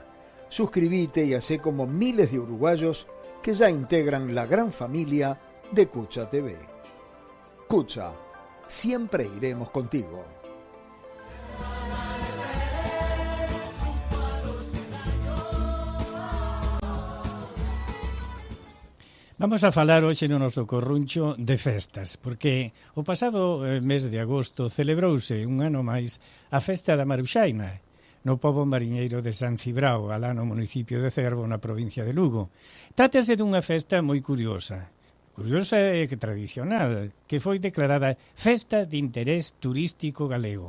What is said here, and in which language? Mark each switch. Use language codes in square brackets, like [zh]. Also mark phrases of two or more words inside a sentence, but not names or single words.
[es] Suscríbete y hacé como miles de uruguayos que ya integran la gran familia de Cucha TV. Cucha, siempre iremos contigo. [gl] Vamos a falar hoxe no noso corruncho de festas, porque o pasado mes de agosto celebrouse un ano máis a festa da Maruxaina, no pobo mariñeiro de San Cibrao, alá no municipio de Cervo, na provincia de Lugo. Trátase dunha festa moi curiosa e tradicional, que foi declarada Festa de Interés Turístico Galego.